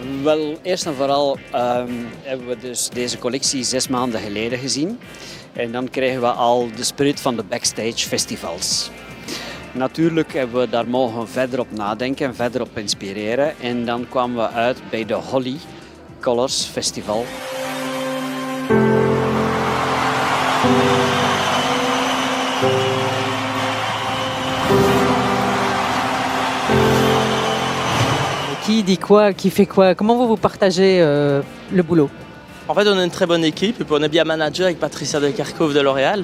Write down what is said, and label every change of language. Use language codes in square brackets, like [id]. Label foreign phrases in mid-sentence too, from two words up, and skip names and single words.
[nl] Wel, eerst en vooral hebben we dus deze collectie 6 maanden geleden gezien. En dan krijgen we al de spirit van de [en] backstage festivals. [nl] Natuurlijk hebben we daar mogen verder op nadenken en verder op inspireren. En dan kwamen we uit bij de Holly Colors Festival. [fr] Qui dit quoi, qui fait quoi? Comment vous partagez le boulot? En fait, on a une très bonne équipe et puis on est bien managé avec Patricia de Kerkhove de L'Oréal.